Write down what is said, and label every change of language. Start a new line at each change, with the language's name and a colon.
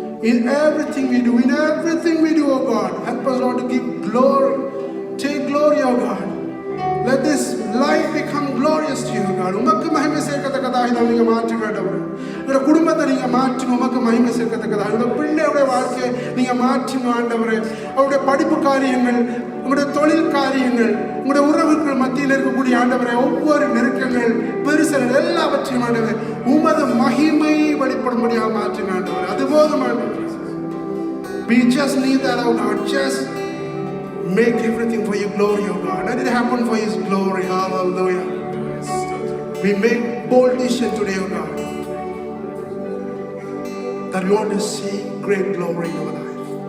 English: In everything we do, O God, help us, Lord, to give glory. Take glory, O God. Let this life become glorious to you, God.
Tamil: உமக்கு மகிமை சேர்க்கத்தக்கதாக இதை நீங்க மாற்றுங்க ஆண்டவரே. உங்களோட குடும்பத்தை நீங்க மாற்றுங்க. உமக்கு மகிமை சேர்க்கத்தக்கதாக உங்களோட பிள்ளையுடைய வாழ்க்கையை நீங்க மாற்றுங்க ஆண்டவரே. அவருடைய படிப்பு காரியங்கள், உங்களுடைய தொழில் காரியங்கள், உங்களுடைய உறவுகள் மத்தியில் இருக்கக்கூடிய ஆண்டவரே ஒவ்வொரு நெருக்கங்கள் பெருசல் எல்லாவற்றையும் ஆண்டவரே உமது மகிமை வெளிப்படும்படியாக மாற்றுங்க ஆண்டவரே. அது போதும் ஆண்டவரே.
English: We just need that, oh God. Just make everything for your glory, oh God. Let it happen for his glory. Hallelujah. We make bold decision today, oh God, that we want to see great glory in our life.